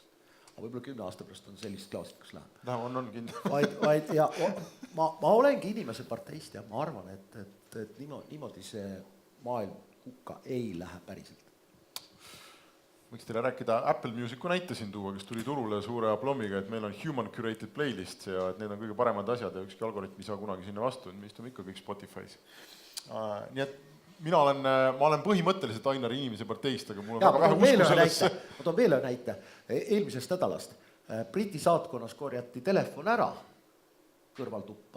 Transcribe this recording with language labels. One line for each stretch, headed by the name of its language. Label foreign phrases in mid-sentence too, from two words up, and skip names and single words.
Estonian: Aga võib-olla 10 aasta pärast on sellist klaasikas läheb. On kindel. Ja ma olengi inimese parteist ja ma arvan, et niimoodi see maailm hukka ei lähe päriselt. Võiks teile rääkida Apple Musicu näite siin tuua, kes tuli turule suure aplommiga, et meil on
English: human curated playlist
Estonian: ja et need on kõige paremad asjad ja ükski algoritm ei saa kunagi sinna vastu, et me istume ikka kõik Spotify's. Nii et ma olen põhimõtteliselt Ainari inimese parteist, aga mul on väga vähe usku sellesse. Ma toon veel näite. Eelmisest nädalast Briti saatkonnas korjati telefon ära kõrvaltuppa.